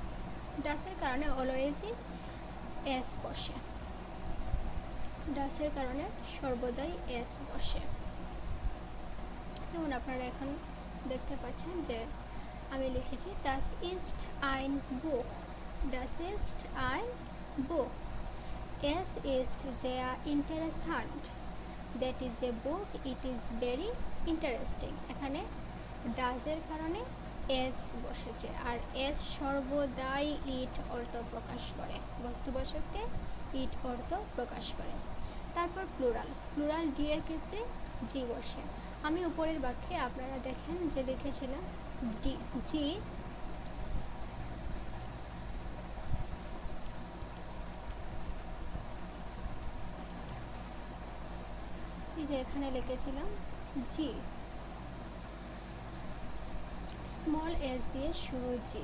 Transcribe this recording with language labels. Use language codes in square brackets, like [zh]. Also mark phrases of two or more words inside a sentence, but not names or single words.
[bn] ডাসের কারণে অলওয়েজই এস বসে, ডাসের কারণে সর্বদাই এস বসে। যেমন আপনারা এখন দেখতে পাচ্ছেন যে আমি লিখেছি [de] Das ist ein Buch, das ist ein Buch, es ist sehr interessant, [en] That is a book, it is very interesting. [bn] এখানে ডাজের কারণে এস বসেছে, আর এস সর্বদাই ইট অর্থ প্রকাশ করে, বস্তুবাচককে ইট অর্থ প্রকাশ করে। তারপর প্লুরাল, প্লুরাল ডি এর ক্ষেত্রে জি বসে। আমি উপরের বাক্যে আপনারা দেখেন যে লিখেছিলাম [de] die Sie, [bn] এই যে এখানে লিখেছিলাম জি, স্মল এস দিয়ে শুরু জি।